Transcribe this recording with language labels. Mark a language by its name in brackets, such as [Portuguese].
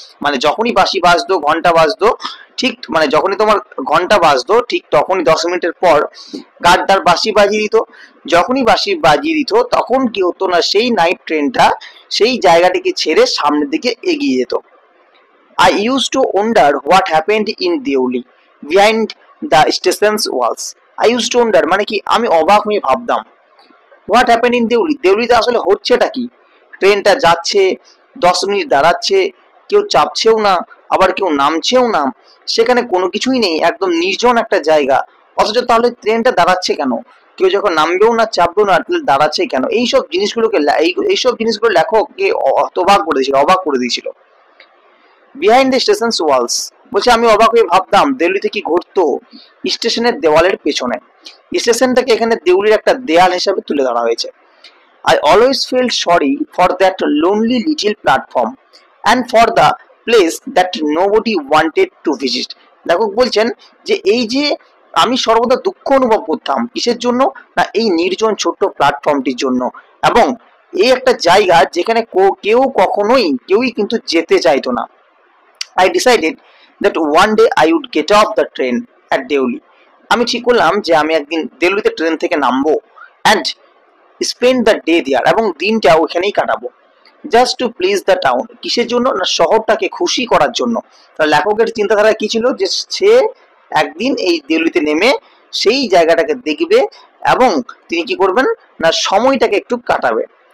[Bangla] মানে যখনই বাঁশি বাজতো, ঘন্টা বাজতো, ঠিক মানে যখনই তোমার ঘন্টা বাজতো ঠিক তখনই 10 মিনিটের পর গার্ড তার বাঁশি বাজিয়ে দিত। যখনই বাঁশি বাজিয়ে দিত তখন কি হতো না, সেই নাইট ট্রেনটা সেই জায়গাটিকে ছেড়ে সামনের দিকে এগিয়ে যেত। [English] I used to wonder what happened in Deoli behind the station's walls. I used to wonder [Bangla] মানে কি, আমি অবাক হয়ে ভাবতাম, [English] what happen in Deoli, [Bangla] দেউলিতে আসলে হচ্ছেটা কি। ট্রেনটা যাচ্ছে, 10 মিনিট দাঁড়াচ্ছে, কেউ চাপছেও না আবার কেউ নামছেও না, সেখানে কোনো কিছুই নেই, একদম নির্জন একটা জায়গা, অথচ তাহলে ট্রেনটা দাঁড়াচ্ছে কেন, কেউ যখন নামবেও না চাপবেও না তাহলে দাঁড়াচ্ছে কেন। এইসব জিনিসগুলোকে এইসব জিনিসগুলো লেখককে অবাক করে দিয়েছিল। [English] behind the station walls [Bangla] বলছে, আমি অবাক হয়ে ভাবতাম দেউলিতে কি ঘটতো স্টেশনের দেওয়ালের পেছনে। স্টেশনটাকে এখানে দেউলির একটা দেয়াল হিসাবে তুলে ধরা হয়েছে। [English] I always felt sorry for that lonely little platform and for the place that nobody wanted to visit. [Bangla] লেখক বলছেন যে এই যে আমি সর্বদা দুঃখ অনুভব করতাম, কিসের জন্য না, এই নির্জন ছোট্ট প্ল্যাটফর্মটির জন্য, এবং এই একটা জায়গা যেখানে কেউই কিন্তু যেতে চাইতো না। [English] I decided that one day I would get off the train at Deoli. [Bangla] আমি ঠিক করলাম যে আমি একদিন দেউলিতে ট্রেন থেকে নামবো [English] and spend the day there, [Bangla] এবং দিনটা ওখানেই কাটাবো। [English] just to please the town, [Bangla] কিসের জন্য না, শহরটাকে খুশি করার জন্য। লেখকের চিন্তাধারা কি ছিল যে সে একদিন এই দেউলিতে নেমে সেই জায়গাটাকে দেখবে এবং তিনি কি করবেন না, সময়টাকে একটু কাটাবে।